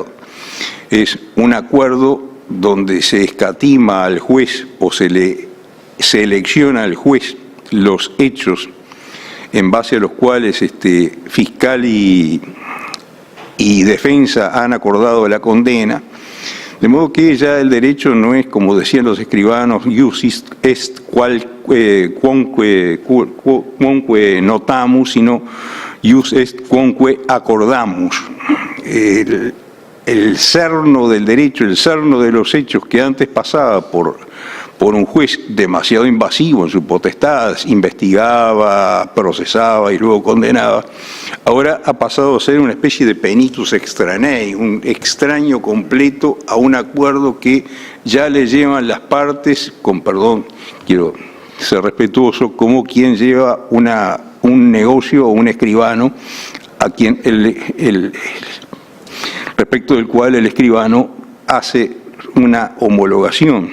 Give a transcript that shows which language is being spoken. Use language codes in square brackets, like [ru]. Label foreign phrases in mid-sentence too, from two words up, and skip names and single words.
[es] Es un acuerdo donde se escatima al juez o se le selecciona al juez los hechos en base a los cuales fiscal y defensa han acordado la condena, de modo que ya el derecho no es, como decían los escribanos, [la] ius est quamque notamus, [es] sino [la] ius est quamque acordamus. [es] El cerno del derecho, el cerno de los hechos que antes pasaba por un juez demasiado invasivo en su potestad, investigaba, procesaba y luego condenaba, ahora ha pasado a ser una especie de [la] penitus extraneis, [es] un extraño completo a un acuerdo que ya le llevan las partes, con perdón, quiero ser respetuoso, como quien lleva un negocio o un escribano a quien respecto del cual el escribano hace una homologación.